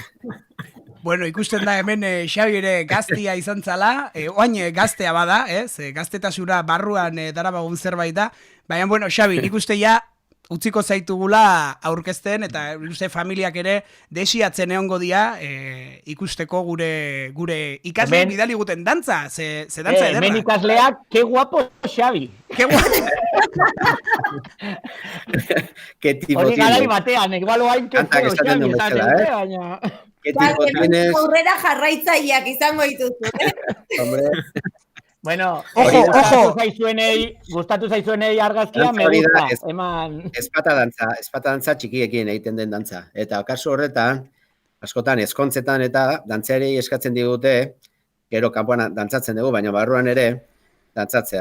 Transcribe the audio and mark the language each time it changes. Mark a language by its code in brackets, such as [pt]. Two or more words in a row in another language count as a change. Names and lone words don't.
[eu] Bueno, ikusten da hemen Xabi ere gaztia izan zala, oain gaztea bada, gaztetasura barruan darabagun zerbait da, baina, bueno, Xabi, nik uste ja utziko zaitugula aurkezten, eta uste familiak ere desiatzen egongo dia ikusteko gure ikasle bidali guten dantza, ze dantza ederra. Hemen ikasleak, [es] que guapo Xabi. Que guapo. [eu] Hori garai batean, igual oain [es] que feo Xabi, [eu] baina... [es] ¿Qué tipo tienes? [eu] Aurrera jarraitzaileak izango dituzu, [es] Hombre, Bueno, Ojo, ojo. [eu] Gustatu zaizuenei argazkia, Dantza [es] me [eu] hori da, [es] gusta. Eman... [eu] espata dantza txikiekin egiten den dantza. Eta kasu horretan, askotan ezkontzetan eta dantzari eskatzen digute, gero kanpoan dantzatzen dugu, baina barruan ere dantzatzea.